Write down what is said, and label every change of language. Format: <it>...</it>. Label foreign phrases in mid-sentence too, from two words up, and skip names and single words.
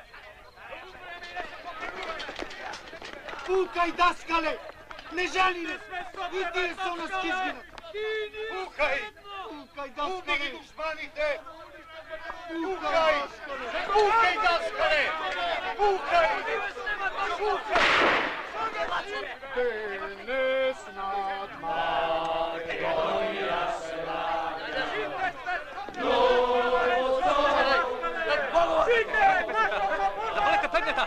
<mk>Пукај, Даскале! Не жали ли? И тие со нас ќе изгинат! Пукај! Пукај, Даскале! Убиги душманите! Пукај! Пукај, Даскале! Пукај! Пукај! Денес над Македонија се Запалете предмета!</mk>